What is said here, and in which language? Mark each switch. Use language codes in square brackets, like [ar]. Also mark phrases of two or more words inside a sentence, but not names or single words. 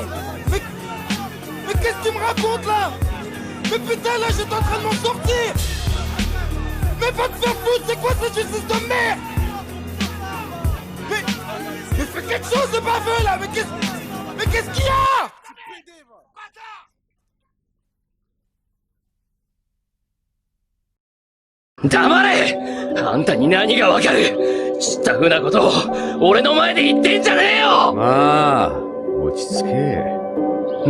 [fr] Mais qu'est-ce que tu me racontes là? Mais putain, là j'étais en train de m'en sortir. Mais va te faire foutre, c'est quoi cette justice de merde? Mais fais quelque chose de baveux là. Mais qu'est-ce qu'il y a? [ja] 黙れ！あんたに何がわかる？知ったふなことを俺の前で言ってんじゃねえよ！まあ、落ち着け。